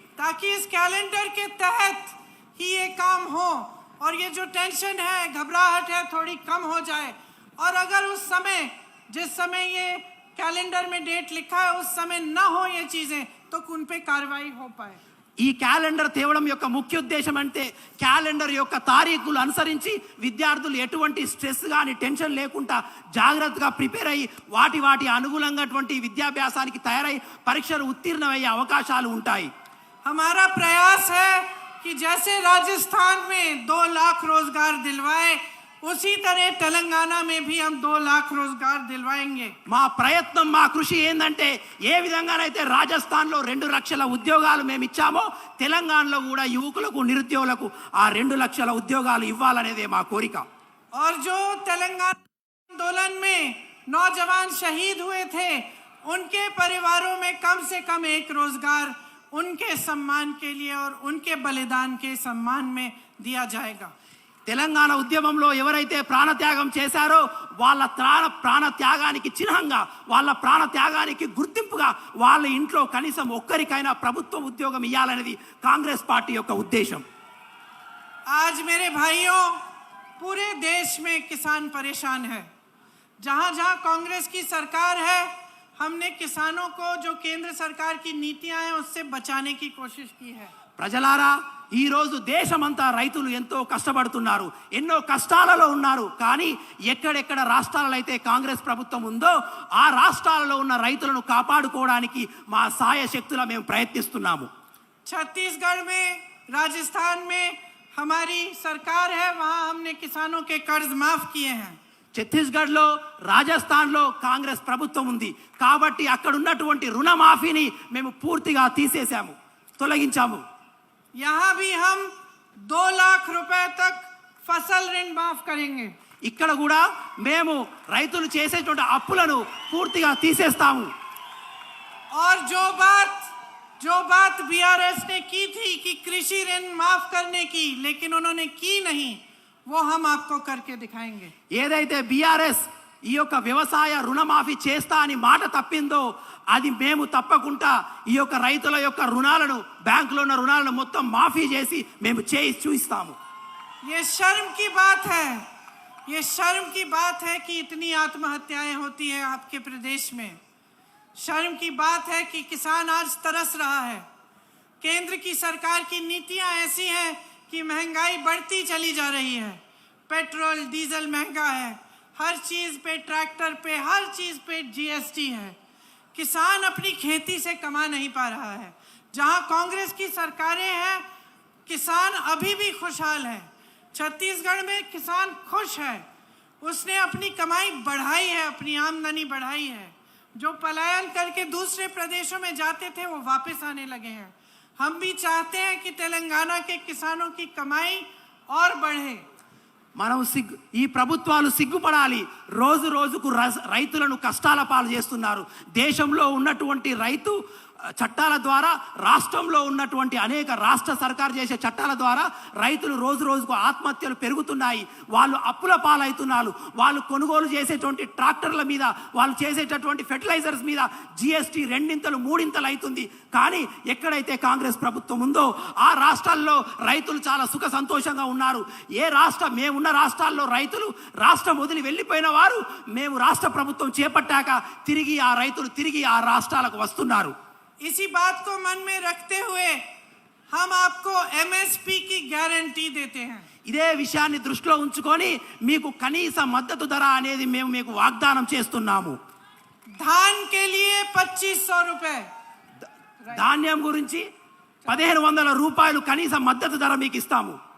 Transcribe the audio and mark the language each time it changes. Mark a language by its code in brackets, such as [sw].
[hi] ताकि इस कैलेंडर के तहत ही ये काम हो और ये जो टेंशन है, घबराहट है, थोड़ी कम हो जाए. और अगर उस समय जिस समय ये कैलेंडर में डेट लिखा है उस समय ना हो ये चीजें तो उन पे कार्रवाई हो पाए. [te] ఈ క్యాలెండర్ తేవడం యొక్క ముఖ్య ఉద్దేశం అంటే క్యాలెండర్ యొక్క తారీఖులు అనుసరించి విద్యార్థులు ఎటువంటి స్ట్రెస్ కానీ టెన్షన్ లేకుండా జాగ్రత్తగా ప్రిపేర్ అయ్యి వాటి అనుగుణంగాటువంటి విద్యాభ్యాసానికి తయారై పరీక్షలు ఉత్తీర్ణమయ్యే అవకాశాలు ఉంటాయి. [hi] हमारा प्रयास है कि जैसे राजस्थान में 2 लाख रोजगार दिलवाए उसी तरह तेलंगाना में भी हम 2 लाख रोजगार दिलवाएंगे. [te] మా ప్రయత్నం, మా కృషి ఏంటంటే ఏ విధంగానైతే రాజస్థాన్లో 2 లక్షల ఉద్యోగాలు మేము ఇచ్చామో తెలంగాణలో కూడా యువకులకు నిరుద్యోగులకు ఆ 2 లక్షల ఉద్యోగాలు ఇవ్వాలనేదే మా కోరిక. [hi] और जो तेलंगाना आंदोलन में नौजवान शहीद हुए थे उनके परिवारों में कम से कम 1 रोजगार उनके सम्मान के लिए और उनके बलिदान के सम्मान में दिया जाएगा. [te] తెలంగాణ ఉద్యమంలో ఎవరైతే ప్రాణత్యాగం చేశారో వాళ్ళ ప్రాణత్యాగానికి చిహ్నంగా, వాళ్ళ ప్రాణత్యాగానికి గుర్తింపుగా వాళ్ళ ఇంట్లో కనీసం ఒక్కరికైనా ప్రభుత్వ ఉద్యోగం ఇవ్వాలనేది కాంగ్రెస్ పార్టీ యొక్క ఉద్దేశం. [hi] आज मेरे भाइयों, पूरे देश में किसान परेशान है. जहां जहां कांग्रेस की सरकार है हमने किसानों को जो केंद्र सरकार की नीतियां हैं उससे बचाने की कोशिश की है. [te] ప్రజలారా, ఈ రోజు దేశమంతా రైతులు ఎంతో కష్టపడుతున్నారు, ఎన్నో కష్టాలలో ఉన్నారు. కానీ ఎక్కడెక్కడ రాష్ట్రాలలో అయితే కాంగ్రెస్ ప్రభుత్వం ఉందో ఆ రాష్ట్రాలలో ఉన్న రైతులను కాపాడుకోవడానికి మా సాయ శక్తుల మేము ప్రయత్నిస్తున్నాము. [hi] छत्तीसगढ़ में, राजस्थान में हमारी सरकार है, वहां हमने किसानों के कर्ज माफ किए हैं. [te] ఛత్తీస్గఢ్లో, రాజస్థాన్లో కాంగ్రెస్ ప్రభుత్వం ఉంది కాబట్టి అక్కడ ఉన్నటువంటి రుణమాఫీని మేము పూర్తిగా తీసేశాము, తొలగించాము. [hi] यहाँ भी हम 2 लाख रुपए तक फसल ऋण माफ करेंगे. [te] ఇక్కడ కూడా మేము రైతులు చేసేటువంటి అప్పులను పూర్తిగా తీసేస్తాము. [hi] और जो बात बीआरएस ने की थी कि कृषि ऋण माफ करने की, लेकिन उन्होंने की नहीं, वो हम आपको करके दिखाएंगे. [te] ఏదైతే బీఆర్ఎస్ ఈ యొక్క వ్యవసాయ రుణమాఫీ చేస్తా అని మాట తప్పిందో అది మేము తప్పకుండా ఈ యొక్క రైతుల యొక్క రుణాలను, బ్యాంకులో ఉన్న రుణాలను మొత్తం మాఫీ చేసి మేము చేసి చూపిస్తాము. [hi] ये शर्म की बात है, ये शर्म की बात है कि इतनी आत्महत्याएं होती है आपके प्रदेश में. शर्म की बात है कि किसान आज तरस रहा है. केंद्र की सरकार की नीतियां ऐसी हैं कि महंगाई बढ़ती चली जा रही है. पेट्रोल डीजल महंगा है, हर चीज पे, ट्रैक्टर पे, हर चीज पे जीएसटी है. किसान अपनी खेती से कमा नहीं पा रहा है. जहां कांग्रेस की सरकारें हैं किसान अभी भी खुशहाल है. छत्तीसगढ़ में किसान खुश है, उसने अपनी कमाई बढ़ाई है, अपनी आमदनी बढ़ाई है. जो पलायन करके दूसरे प्रदेशों में जाते थे वो वापस आने लगे हैं. हम भी चाहते हैं कि तेलंगाना के किसानों की कमाई और बढ़े. [te] మనం ఈ ప్రభుత్వాలు సిగ్గుపడాలి. రోజు రోజుకు రైతులను కష్టాల పాలు చేస్తున్నారు. దేశంలో ఉన్నటువంటి రైతు చట్టాల ద్వారా, రాష్ట్రంలో ఉన్నటువంటి అనేక రాష్ట్ర సర్కారు చేసే చట్టాల ద్వారా రైతులు రోజు రోజుకు ఆత్మహత్యలు పెరుగుతున్నాయి. వాళ్ళు అప్పుల పాలవుతున్నారు. వాళ్ళు కొనుగోలు చేసేటువంటి ట్రాక్టర్ల మీద, వాళ్ళు చేసేటటువంటి ఫెర్టిలైజర్స్ మీద జిఎస్టీ 2 3 అవుతుంది. కానీ ఎక్కడైతే కాంగ్రెస్ ప్రభుత్వం ఉందో ఆ రాష్ట్రాల్లో రైతులు చాలా సుఖ సంతోషంగా ఉన్నారు. మేమున్న రాష్ట్రాల్లో రైతులు రాష్ట్రం వదిలి వెళ్ళిపోయిన వారు మేము రాష్ట్ర ప్రభుత్వం చేపట్టాక తిరిగి ఆ రైతులు తిరిగి ఆ రాష్ట్రాలకు వస్తున్నారు. [hi] इसी बात को मन में रखते हुए हम आपको MSP की गारंटी देते हैं। [te] ఇదే విషయాన్ని దృష్టిలో ఉంచుకొని మీకు కనీస మద్దతు ధర అనేది మేము మీకు వాగ్దానం చేస్తున్నాము। [hi] धान के लिए 2500 रुपए, [te] ధాన్యం గురించి 1500 రూపాయలు కనీస మద్దతు ధర మీకు ఇస్తాము।